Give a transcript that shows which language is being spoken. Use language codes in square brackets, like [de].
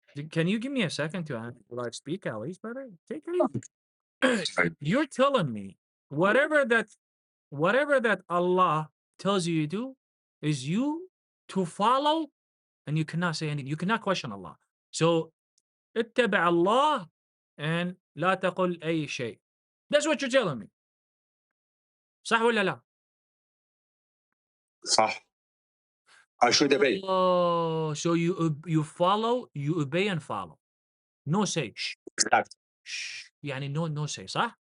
[en] Can you give me a second to speak at least, brother? Take it easy. You're telling me whatever that Allah tells you to do is you to follow, and you cannot say anything. You cannot question Allah. [ar] So اتبع الله and لا تقل أي شيء. [en] That's what you're telling me. [ar] صح ولا لا? [en] صح. I should obey. Oh, so you follow, you obey and follow. No say. Shh. Exactly. Shh. يعني no say, صح?